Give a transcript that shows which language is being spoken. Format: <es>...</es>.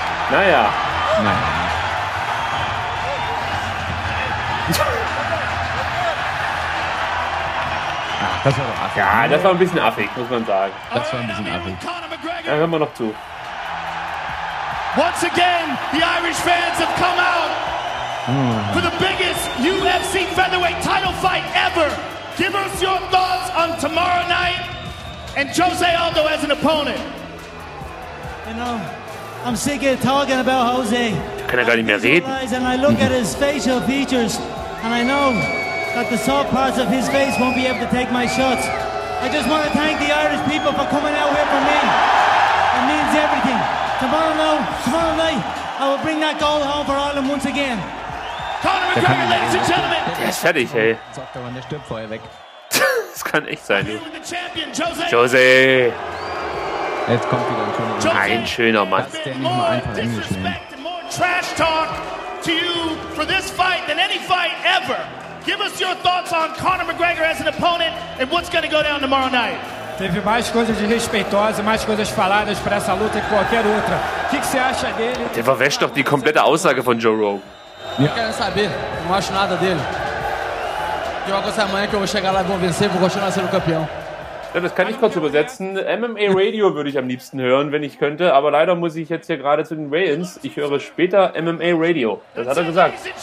<de>Naja. Nein. Das war doch affig. Ja, das war ein bisschen affig, muss man sagen. Das war ein bisschen affig. Dann hören wir noch zu.</de> <en>Once again, the Irish fans have come out for the biggest UFC featherweight title fight ever. Give us your thoughts on tomorrow night and Jose Aldo as an opponent. You know, I'm sick of talking about Jose.</en> <de>Da kann er gar nicht mehr reden.</de> <en>And I look at his facial features and I know that the soft parts of his face won't be able to take my shots. I just want to thank the Irish people for coming out here for me. It means everything. Tomorrow night, I will bring that gold home for Ireland once again. Conor McGregor, ladies and gentlemen.</en> <de>Der ist fertig, ey. Das kann echt sein. Jose. Jetzt kommt wieder ein schöner Mann. Das ist der nicht mal einfach Englisch, ey.</de> <en>More trash talk to you for this fight than any fight ever. Give us your thoughts on Conor McGregor as an opponent and what's going to go down tomorrow night.</en> <pt>Teve mais coisas desrespeitosas, mais coisas faladas para essa luta que qualquer outra. O que você acha dele?</pt> <de>Der verwäscht doch die komplette Aussage von Joe Rogan.</de> <pt>Não quero saber, não acho nada dele. Jogo essa manhã que eu vou chegar lá e vou vencer, vou continuar sendo campeão.</pt> <de>Ja, das kann ich kurz übersetzen. MMA Radio würde ich am liebsten hören, wenn ich könnte. Aber leider muss ich jetzt hier gerade zu den Weigh-ins. Ich höre später MMA Radio. Das hat er gesagt.</de>